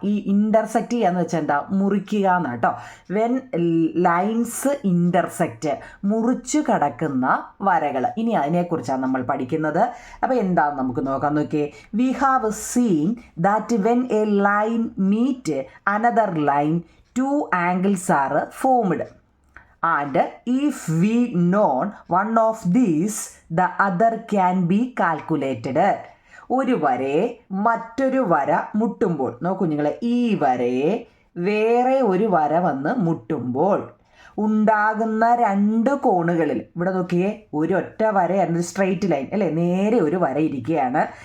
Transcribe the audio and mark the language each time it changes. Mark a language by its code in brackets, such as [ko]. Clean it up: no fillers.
[ml] ഈ ഇൻ്റർസെക്റ്റ് ചെയ്യാന്ന് വെച്ചാൽ എന്താ, മുറിക്കുക എന്ന് കേട്ടോ. [en] when lines intersect, [ml] മുറിച്ചു കിടക്കുന്ന വരകൾ. ഇനി അതിനെക്കുറിച്ചാണ് നമ്മൾ പഠിക്കുന്നത്. അപ്പോൾ എന്താണെന്ന് നമുക്ക് നോക്കാം. നോക്കിയേ, [en] We have seen that when a line meet another line, 2 angles are formed. And if we known one of these, the other can be calculated. [ml] ഒരു വരയെ മറ്റൊരു വര മുട്ടുമ്പോൾ, നോക്കൂ നിങ്ങളെ, ഈ വരയെ വേറെ ഒരു വര വന്ന് മുട്ടുമ്പോൾ ഉണ്ടാകുന്ന 2 കോണുകളിൽ, ഇവിടെ നോക്കിയേ, ഒരു ഒറ്റ വരയായിരുന്നു, സ്ട്രെയിറ്റ് ലൈൻ അല്ലേ, നേരെ ഒരു വര ഇരിക്കുകയാണ്.